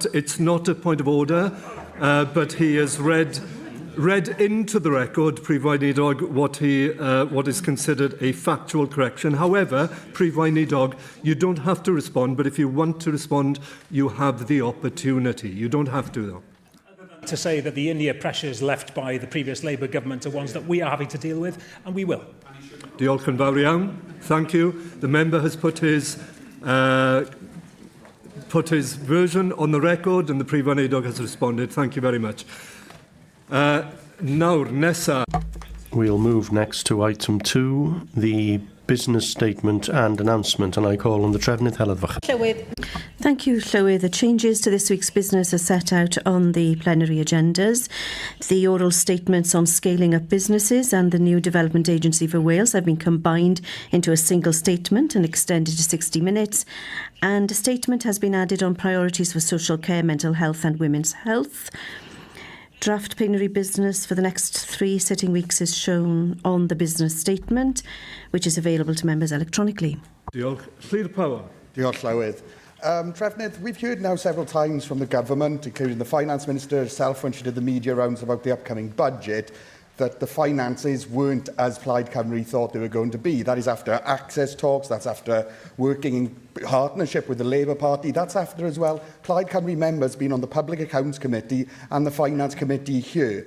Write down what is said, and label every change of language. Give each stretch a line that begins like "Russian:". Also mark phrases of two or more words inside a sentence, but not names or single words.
English: It's not a point of order, but he has read into the record, what is considered a factual correction. However, you don't have to respond, but if you want to respond, you have the opportunity. You don't have to, though. To say that the in-ear pressures left by the previous Labour government are ones that we are having to deal with, and we will.
Welsh: Diolch yn fawr iawn.
English: Thank you. The member has put his version on the record, and the
Welsh: Prif Weinidog
English: has responded. Thank you very much.
Welsh: Nawr, nesa.
English: We'll move next to item 2, the business statement and announcement, and I call on the Trefnydd Heledfach. Thank you, Llywydd. The changes to this week's business are set out on the plenary agendas. The oral statements on scaling up businesses and the new Development Agency for Wales have been combined into a single statement and extended to 60 minutes. And a statement has been added on priorities for social care, mental health and women's health. Draft plenary business for the next 3 sitting weeks is shown on the business statement, which is available to members electronically.
Welsh: Diolch. Lly'r Power. Diolch, Llywydd.
English: Trefnydd, we've heard now several times from the government, including the Finance Minister herself when she did the media rounds about the upcoming budget, that the finances weren't as Plaid Cymru thought they were going to be. That is after access talks, that's after working in partnership with the Labour Party, that's after as well Plaid Cymru members being on the Public Accounts Committee and the Finance Committee here.